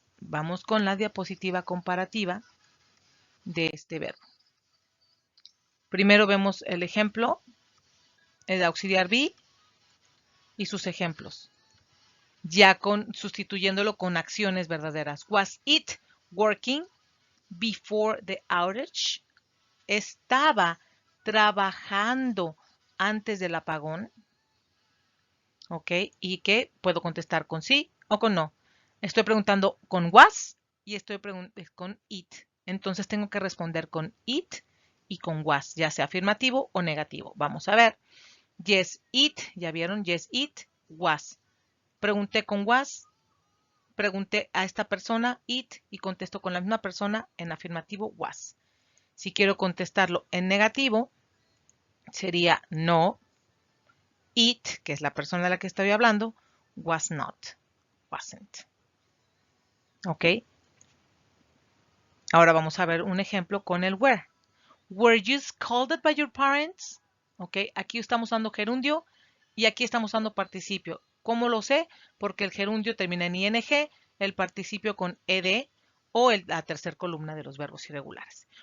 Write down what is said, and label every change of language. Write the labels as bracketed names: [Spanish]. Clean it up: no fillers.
[Spanish] Vamos con la diapositiva comparativa de este verbo. Primero vemos el ejemplo, el auxiliar be y sus ejemplos, ya sustituyéndolo con acciones verdaderas. [English] Was it working before the outage? [Spanish] ¿Estaba trabajando antes del apagón? ¿Ok? Y que puedo contestar con sí o con no. Estoy preguntando con was y estoy preguntando con it. Entonces tengo que responder con it y con was, ya sea afirmativo o negativo. Vamos a ver. Yes, it. ¿Ya vieron? [English] Yes, it was. [Spanish] Pregunté con was, pregunté a esta persona, it, y contesto con la misma persona en afirmativo, was. Si quiero contestarlo en negativo, sería no, it, que es la persona de la que estoy hablando, [English] was not, wasn't. [Spanish] ¿Ok? Ahora vamos a ver un ejemplo con el were. [English] Were you scolded by your parents? [Spanish] ¿Ok? Aquí estamos usando gerundio y aquí estamos usando participio. ¿Cómo lo sé? Porque el gerundio termina en ing, el participio con ed o la tercera columna de los verbos irregulares.